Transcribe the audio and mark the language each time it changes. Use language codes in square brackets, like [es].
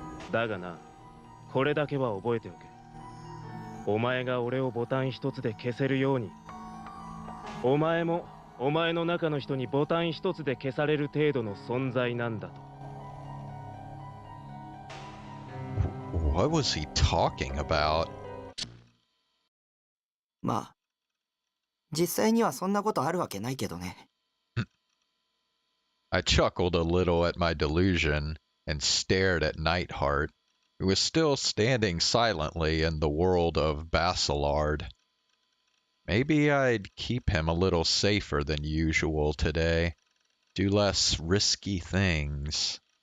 [ja] だがな、これだけは覚えておけ。お前が俺をボタン一つで消せるように、お前もお前の中の人にボタン一つで消される程度の存在なんだと。 [en] What was he talking about? [ja] まあ、実際にはそんなことあるわけないけどね。 [en] I chuckled a little at my delusion and stared at Neidhart, who was still standing silently in the world of Basilard. Maybe I'd keep him a little safer than usual today, do less risky things.